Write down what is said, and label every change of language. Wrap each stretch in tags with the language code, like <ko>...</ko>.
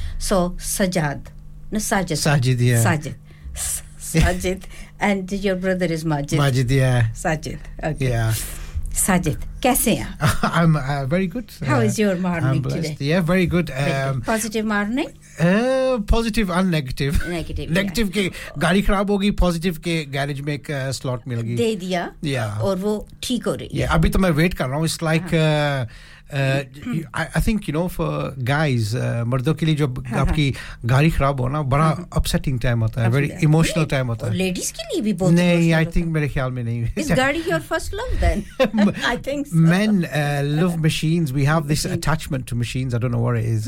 <en>so Sajad. No, Sajid. Sajid, yeah. Sajid. Sajid. And your brother is Majid. Majid, yeah. Sajid. Okay. Yeah.</en> <hi>Sajid. कैसे हैं?</hi> <en>I'm very good. How is your morning today? Yeah, very good. Positive morning? Positive and negative. Negative.</en> <hi>Negative के गाड़ी खराब होगी, positive के garage में एक slot मिल गई. दे दिया.</hi> <en>Yeah.</en> <hi>और वो ठीक हो रही.</hi> <en>Yeah.</en> <hi>अभी तो मैं wait कर रहा हूँ.</hi> <en>It's like I think you know for guys,</en> <hi>मर्दों के लिए जो आपकी गाड़ी खराब हो ना बड़ा upsetting time होता है, very emotional time होता है. Ladies के लिए भी बहुत. नहीं,</hi> <en>I think</en> <hi>मेरे ख्याल में नहीं.</hi> <en>Is gaadi your first love then? I think. So. Men love machines. We have this attachment to machines. I don't know what it is.</en>